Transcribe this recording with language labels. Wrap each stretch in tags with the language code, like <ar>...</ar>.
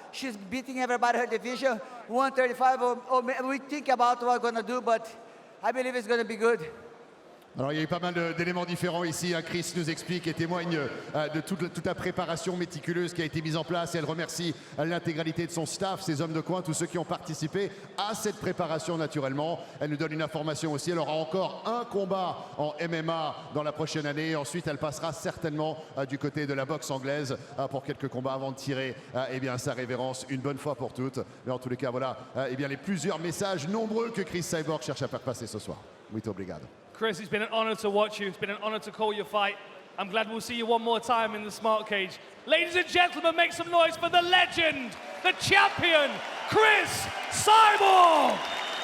<en>She's beating everybody her division, 135. We think about what we're going to do, but I believe it's going to be good.</en> <fr>Alors il y a eu pas mal d'éléments différents ici. Cris nous explique et témoigne de toute la préparation méticuleuse qui a été mise en place. Et elle remercie l'intégralité de son staff, ses hommes de coin, tous ceux qui ont participé à cette préparation naturellement. Elle nous donne une information aussi. Elle aura encore un combat en MMA dans la prochaine année. Ensuite, elle passera certainement du côté de la boxe anglaise pour quelques combats avant de tirer eh bien, sa révérence une bonne fois pour toutes. Mais en tous les cas, voilà eh bien, les plusieurs messages nombreux que Cris Cyborg cherche à faire passer ce soir.</fr> <pt>Muito obrigado.</pt> <en>Cris, it's been an honor to watch you. It's been an honor to call your fight. I'm glad we'll see you one more time in the smart cage. Ladies and gentlemen, make some noise for the legend, the champion, Cris Cyborg!</en>